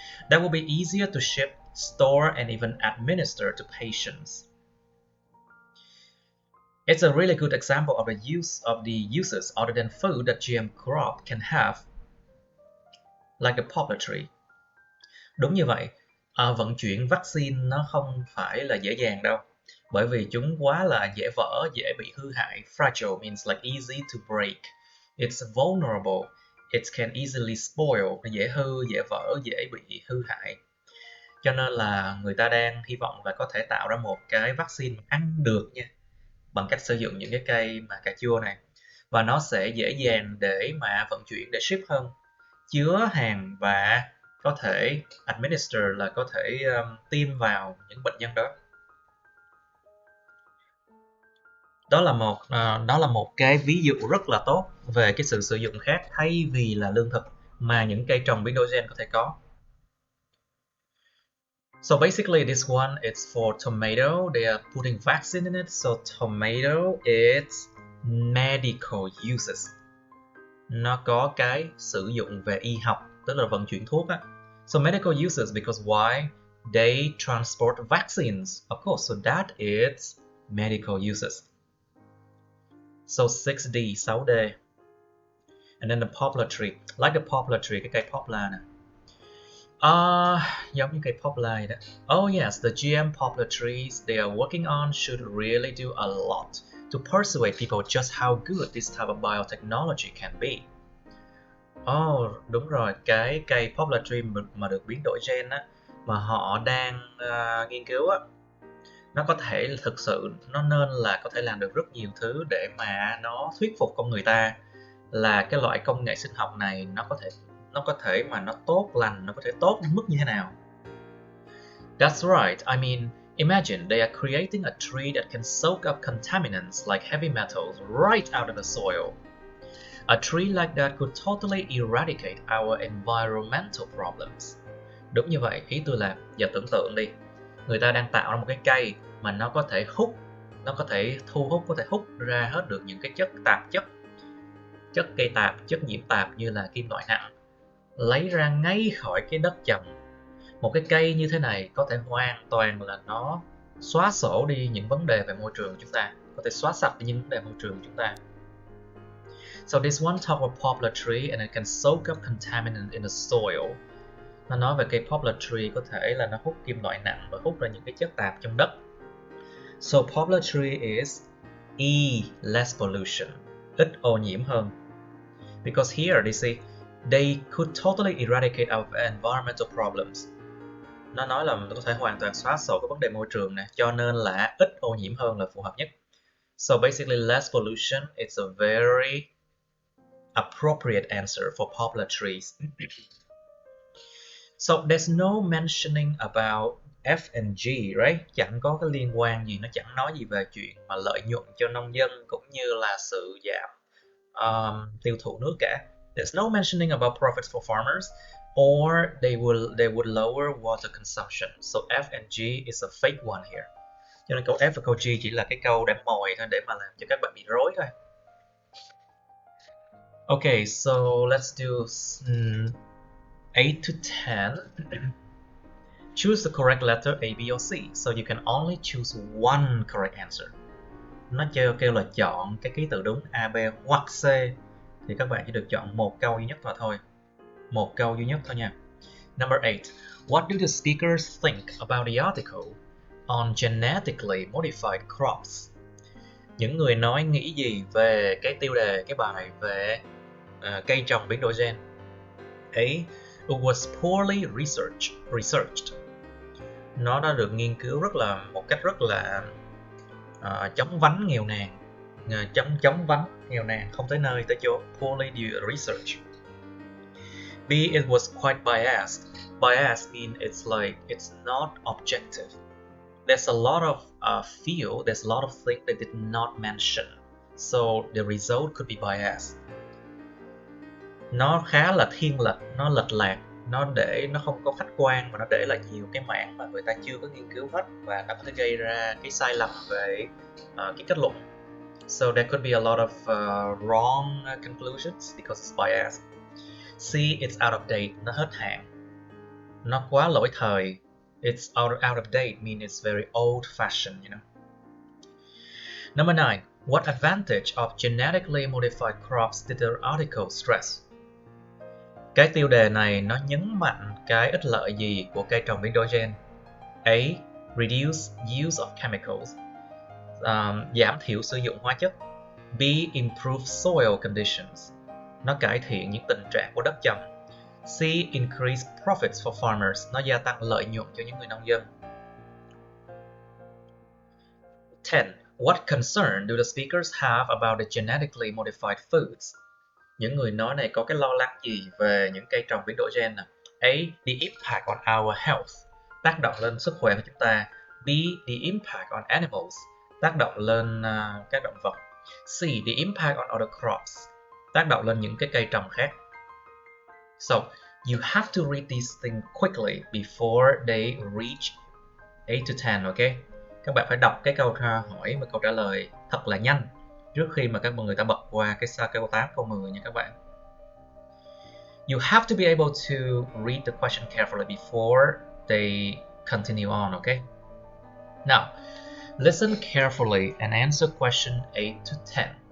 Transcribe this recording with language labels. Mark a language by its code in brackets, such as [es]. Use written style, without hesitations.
[en] That will be easier to ship, store, and even administer to patients. It's a really good example of the uses other than food that GM crop can have, like the poplar tree. [vi] Đúng như vậy, vận chuyển vaccine nó không phải là dễ dàng đâu, bởi vì chúng quá là dễ vỡ, dễ bị hư hại. [en] Fragile means like easy to break. It's vulnerable. It can easily spoil. [vi] Nó dễ hư, dễ vỡ, dễ bị hư hại. Cho nên là người ta đang hy vọng là có thể tạo ra một cái vaccine ăn được nha, bằng cách sử dụng những cái cây mà cà chua này, và nó sẽ dễ dàng để mà vận chuyển, để ship hơn, chứa hàng và có thể administer là có thể tiêm vào những bệnh nhân đó. Đó là một cái ví dụ rất là tốt về cái sự sử dụng khác thay vì là lương thực mà những cây trồng biến đổi gen có thể có. [en] So basically this one is for tomato. They are putting vaccine in it. So tomato is medical uses. [vi] Nó có cái sử dụng về y học, tức là vận chuyển thuốc á. [en] So medical uses because why? They transport vaccines. Of course, so that is medical uses. So 6D, 6D. And then the poplar tree. Like the poplar tree, [vi] cái cây poplar nè. Giống như cây poplar đó. [en] Oh yes, the GM poplar trees they are working on should really do a lot to persuade people just how good this type of biotechnology can be. [vi] Oh, đúng rồi, cái cây poplar tree mà được biến đổi gen á, mà họ đang nghiên cứu á, nó có thể thực sự, nó nên là có thể làm được rất nhiều thứ để mà nó thuyết phục con người ta là cái loại công nghệ sinh học này nó có thể mà nó tốt lành, nó có thể tốt đến mức như thế nào. [en] That's right. I mean, imagine they are creating a tree that can soak up contaminants like heavy metals right out of the soil. A tree like that could totally eradicate our environmental problems. [vi] Đúng như vậy, ý tôi là giờ tưởng tượng đi, người ta đang tạo ra một cái cây mà nó có thể hút, nó có thể thu hút, có thể hút ra hết được những cái chất cây tạp, chất nhiễm tạp như là kim loại nặng, lấy ra ngay khỏi cái đất trồng. Một cái cây như thế này có thể hoàn toàn là nó xóa sổ đi những vấn đề về môi trường của chúng ta, có thể xóa sạch đi những vấn đề môi trường của chúng ta. [en] So this one talk of poplar tree and it can soak up contaminant in the soil. [vi] Nó nói về cây poplar tree có thể là nó hút kim loại nặng và hút ra những cái chất tạp trong đất. [en] So poplar tree is less pollution, [vi] ít ô nhiễm hơn. [en] Because here they say They could totally eradicate our environmental problems. [vi] Nó nói là mình có thể hoàn toàn xóa sổ các vấn đề môi trường này, cho nên là ít ô nhiễm hơn là phù hợp nhất. [en] So basically, less pollution is a very appropriate answer for poplar trees. So there's no mentioning about F and G, right? [vi] Chẳng có cái liên quan gì, nó chẳng nói gì về chuyện mà lợi nhuận cho nông dân cũng như là sự giảm tiêu thụ nước cả. [en] There's no mentioning about profits for farmers, or they would lower water consumption. So F and G is a fake one here. [vi] Cho nên câu F và câu G chỉ là cái câu đám mồi thôi để mà làm cho các bạn bị rối thôi. [en] Okay, so let's do 8 to 10. Choose the correct letter A, B, or C. So you can only choose one correct answer. [vi] Nó kêu là chọn cái ký tự đúng A, B hoặc C. Thì các bạn chỉ được chọn một câu duy nhất mà thôi. Một câu duy nhất thôi nha. [en] Number 8. What do the speakers think about the article on genetically modified crops? [vi] Những người nói nghĩ gì về cái tiêu đề, cái bài về cây trồng biến đổi gen? [en] A. It was poorly researched. [vi] Nó đã được nghiên cứu một cách rất là chóng vánh nghèo nàn, chóng vánh nghèo nàn, không tới nơi tới chỗ. [en] Poorly researched. B. It was quite biased. Biased means it's not objective. There's a lot of there's a lot of things they did not mention, so the result could be biased. [vi] Nó khá là thiên lệch, nó lệch lạc, nó không có khách quan mà nó để lại nhiều cái mảng mà người ta chưa có nghiên cứu hết và nó có thể gây ra cái sai lầm về cái kết luận. [en] So there could be a lot of wrong conclusions because it's biased. C. It's out of date. [vi] Nó hết hạn. Nó quá lỗi thời. [en] It's out of date means it's very old-fashioned, you know. Number 9. What advantage of genetically modified crops did the article stress? [vi] Cái tiêu đề này nó nhấn mạnh cái ích lợi gì của cây trồng biến đổi gen? [en] A. Reduce use of chemicals. [vi] Giảm thiểu sử dụng hóa chất. [en] B. Improve soil conditions. [vi] Nó cải thiện những tình trạng của đất trồng. [en] C. Increase profits for farmers. [vi] Nó gia tăng lợi nhuận cho những người nông dân. [en] 10. What concern do the speakers have about the genetically modified foods? [vi] Những người nói này có cái lo lắng gì về những cây trồng biến đổi gen nào? [en] A. The impact on our health. [vi] Tác động lên sức khỏe của chúng ta. [en] B. The impact on animals. [vi] Tác động lên các động vật. [en] C. The impact on other crops. [vi] Tác động lên những cái cây trồng khác. [en] So, you have to read these things quickly before they reach 8 to 10, okay? [vi] Các bạn phải đọc cái câu hỏi và câu trả lời thật là nhanh trước khi mà các người ta bật qua cái câu 8, câu 10 nha các bạn. [en] You have to be able to read the question carefully before they continue on, okay? Now, listen carefully and answer question 8 to 10.